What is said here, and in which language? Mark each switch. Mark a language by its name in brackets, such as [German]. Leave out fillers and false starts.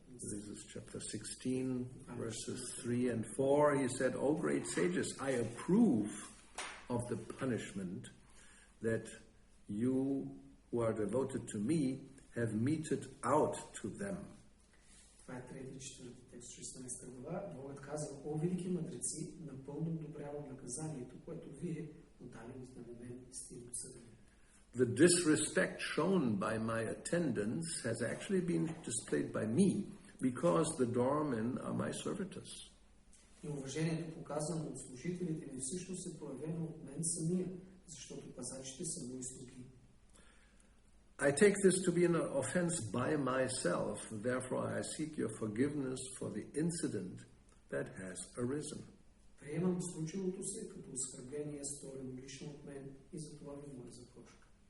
[English] This is chapter 16, verses 3 and 4. He said, "O great sages, I approve of the punishment that you who are devoted to me have meted out to them." [Bulgarian] Това е 3-4 текст, 16 глава. Богът казва: "О, велики мъдреци, напълно одобрявам наказанието, което вие отдали на мен сте им осъдени." [English] The disrespect shown by my attendants has actually been displayed by me, because the doormen are my servitors. [Bulgarian] И уважението, показано от служителите ми, всъщност е проявено от мен самия, защото пазачите са мои слуги. [English] I take this to be an offense by myself, therefore I seek your forgiveness for the incident that has arisen. [Bulgarian] Приемам случилото се като оскърбление, сторено лично от мен, и за това ви моля за прошка.